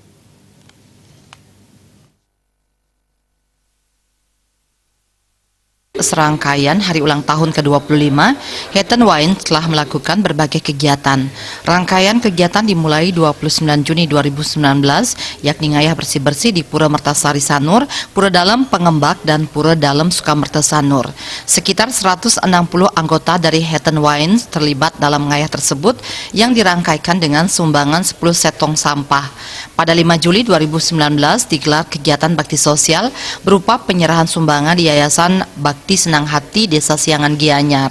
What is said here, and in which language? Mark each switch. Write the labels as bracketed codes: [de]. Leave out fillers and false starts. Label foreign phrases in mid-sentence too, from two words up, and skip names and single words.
[id] Serangkaian hari ulang tahun ke-25, Hatton Wines telah melakukan berbagai kegiatan. Rangkaian kegiatan dimulai 29 Juni 2019, yakni ngayah bersih-bersih di Pura Mertasari Sanur, Pura Dalem Pengembak, dan Pura Dalem Sukamerte Sanur. Sekitar 160 anggota dari Hatton Wines terlibat dalam ngayah tersebut yang dirangkaikan dengan sumbangan 10 set tong sampah. Pada 5 Juli 2019 digelar kegiatan bakti sosial berupa penyerahan sumbangan di Yayasan Bakti Senang Hati Desa Siangan Gianyar.